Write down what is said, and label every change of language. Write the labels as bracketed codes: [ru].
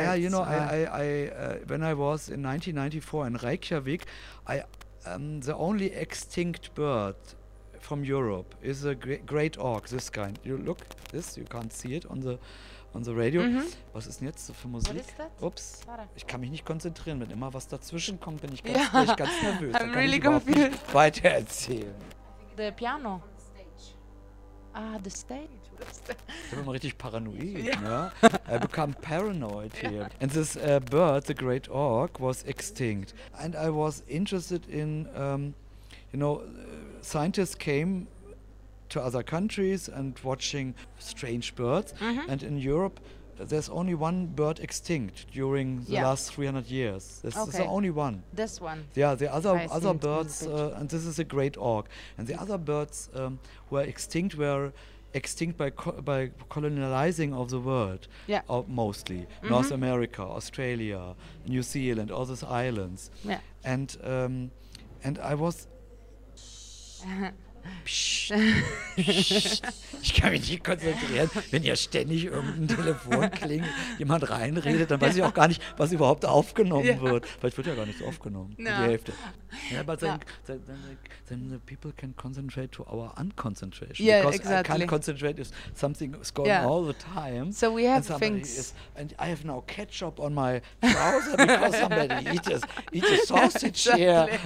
[en] Yeah, you know, I when I was in 1994 in Reykjavik, the only extinct bird from Europe is a great auk, this kind. You look this, you can't see it on the radio. Mm-hmm. [de] Was ist denn jetzt für Musik? [en] What is that? [de] Ups, ich kann mich nicht konzentrieren. Wenn immer was dazwischen kommt, bin ich ganz nervös. [en] I'm [de] da kann [en] really [de] ich überhaupt nicht weiter erzählen. [en] The piano. The stage. [de] Ich bin immer richtig paranoid. [en] I become paranoid here. And this bird, the great auk, was extinct. And I was interested in, you know, scientists came to other countries and watching strange birds. Mm-hmm. And in Europe, there's only one bird extinct during the last 300 years. This is the only one. This one. Yeah, the other birds, and this is a great auk. And the other birds were extinct by colonializing of the world, mostly. Mm-hmm. North America, Australia, New Zealand, all those islands. Yeah. And I was... [de] Psch, ich kann mich nicht konzentrieren, wenn hier ständig irgendein Telefon klingt, jemand reinredet, dann weiß ich auch gar nicht, was überhaupt aufgenommen wird. Weil es wird ja gar nicht aufgenommen, die Hälfte. [en] Yeah, but then the people can concentrate to our unconcentration. Yeah, because exactly. I can't concentrate if something is going all the time. So we have things. And I have now ketchup on my trouser because somebody eats a sausage here.